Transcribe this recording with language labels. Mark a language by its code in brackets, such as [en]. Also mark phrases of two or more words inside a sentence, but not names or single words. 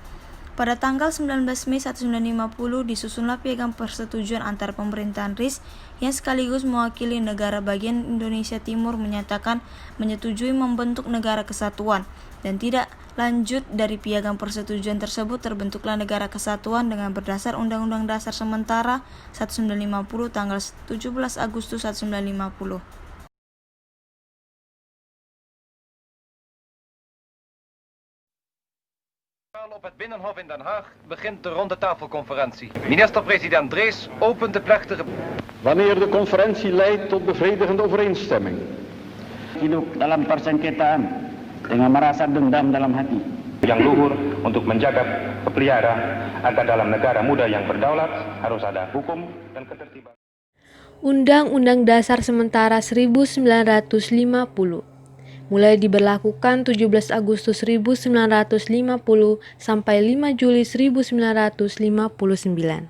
[id] Pada tanggal 19 Mei 1950 disusunlah piagam persetujuan antara pemerintahan RIS yang sekaligus mewakili negara bagian Indonesia Timur menyatakan menyetujui membentuk negara kesatuan, dan tidak lanjut dari piagam persetujuan tersebut terbentuklah negara kesatuan dengan berdasar Undang-Undang Dasar Sementara 1950 tanggal 17 Agustus 1950. [nl] Op het Binnenhof in Den Haag begint de rondetafelconferentie. Minister-president Drees opent de plechtige... Wanneer de conferentie leidt tot bevredigende overeenstemming. [id] Hidup dalam persengketaan dengan merasa dendam dalam hati. Yang luhur untuk menjaga pelihara agar dalam negara muda yang berdaulat harus ada hukum dan ketertiban. Undang-Undang Dasar Sementara 1950 mulai diberlakukan 17 Agustus 1950 sampai 5 Juli 1959.